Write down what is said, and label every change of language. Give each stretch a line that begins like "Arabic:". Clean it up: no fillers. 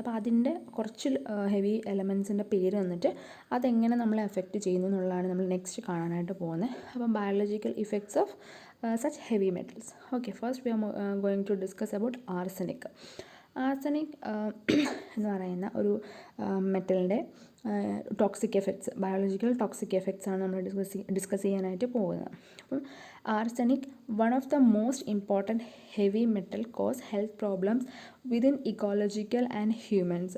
Malayalam: അപ്പോൾ അതിൻ്റെ കുറച്ച് ഹെവി എലമെൻസിൻ്റെ പേര് വന്നിട്ട് അതെങ്ങനെ നമ്മളെ എഫക്റ്റ് ചെയ്യുന്നു എന്നുള്ളതാണ് നമ്മൾ നെക്സ്റ്റ് കാണാനായിട്ട് പോകുന്നത്.
English: അപ്പം biological effects of such heavy metals. Okay, first we are going to discuss about arsenic.
Malayalam: Arsenic എന്ന് പറയുന്ന ഒരു മെറ്റലിൻ്റെ toxic effects, biological toxic effects ആണ് നമ്മൾ ഡിസ്കസ് ചെയ്യാനായിട്ട് പോകുന്നത്.
English: അപ്പം arsenic one of the most important heavy metal cause health problems within ecological and humans.